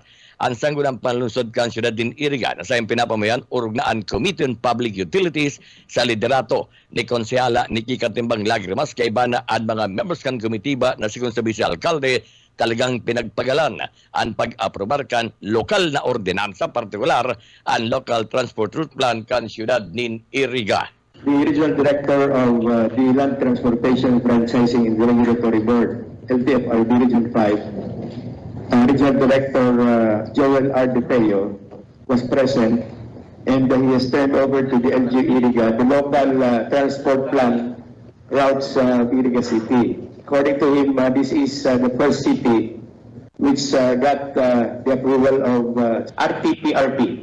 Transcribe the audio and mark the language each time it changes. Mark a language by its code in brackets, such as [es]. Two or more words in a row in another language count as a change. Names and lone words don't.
[bik] Ang Sanggunang Panlunsod kan Ciudad din Iriga na sa pinapamayan urog na ang Committee on Public Utilities sa liderato ni Konsehala Nikki Katimbang Lagrimas kay bana at mga members kan komitiba na sigon sa Vice Alcalde talagang pinagpagalan ang pag-aprobar kan lokal na ordinansa partikular ang Local Transport Route Plan kan Ciudad din Iriga. [en] The Regional Director of the Land Transportation Franchising and Regulatory Board, LTFRB Region 5, Regional Director Joel R. De Feo was present, and he has turned over to the LG Iriga the local transport plan routes Iriga City. According to him, this is the first city which got the approval of RTPRP.